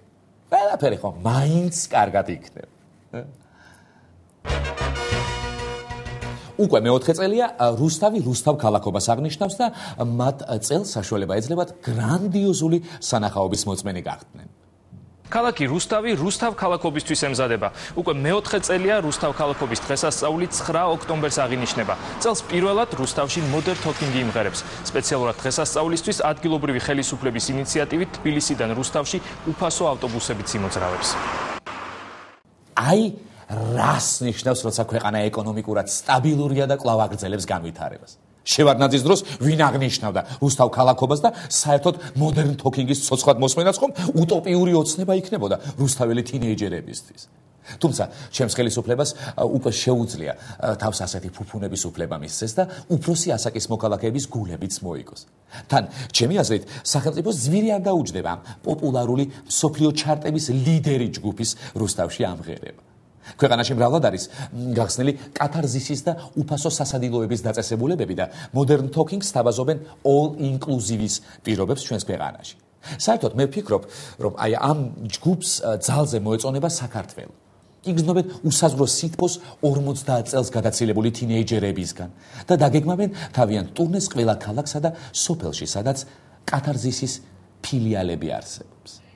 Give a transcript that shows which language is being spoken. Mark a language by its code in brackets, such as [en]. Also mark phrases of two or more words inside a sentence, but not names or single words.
[ka] ყველაფერი ხო მაინც კარგად იქნება. უკვე მეოთხე წელია რუსთავი რუსთავ ქალაქობას აღნიშნავს და მათ წელს საშუალება ეძლებათ გრანდიოზული სანახაობის მოწმენი გახდნენ. ქალაქი რუსთავი რუსთავ ქალაქობისთვის ემზადება. უკვე მეოთხე წელია რუსთავ ქალაქობის დღესასწაული 9 ოქტომბერს აღინიშნება. წელს პირველად რუსთავში modern talking იმღერებს. სპეციალურად დღესასწაულისთვის ადგილობრივი ხელისუფლების ინიციატივით თბილისიდან რუსთავში უფასო ავტობუსებიც იმოძრავებს. აი რას ნიშნავს, როცა ქვეყანა ეკონომიკურად სტაბილურია და კვლავ აგრძელებს განვითარებას. შევარდნაძის დროს ვინ აღნიშნავდა რუსთავ ქალაქობას და საერთოდ modern talking-ის ცოცხლად მოსმენაც ხომ უტოპიური ოცნება იქნებოდა რუსთაველი თინეიჯერებისთვის. თუმცა ჩემს ხელისუფლებას უკვე შეუძლია თავს ასეთი ფუფუნების უფლება მისცეს და უფროსი ასაკის მოქალაქეების გულებიც მოიგოს. თან ჩემი აზრით სახელმწიფოს ძვირი არ დაუჯდება ამ პოპულარული მსოფლიო ჩარტების ლიდერი ჯგუფის რუსთავში ამღერება. ქვეყანაში მრავლად არის გახსნილი კათარზისის და უფასო სასადილოების დაწესებულებები და modern talking-ს თავაზობენ [en] all inclusive- [ka] ის პირობებს ჩვენს ქვეყანაში. საერთოდ მე ვფიქრობ, რომ აი ამ ჯგუფს ძალზე მოეწონება საქართველო. იგრძნობენ უსაზღვრო სითბოს 50 წელს გადაცილებული თინეიჯერებისგან და დაგეგმავენ თავიანთ ტურნეს ყველა ქალაქსა და სოფელში, სადაც კათარზისის ფილიალები არსებობს.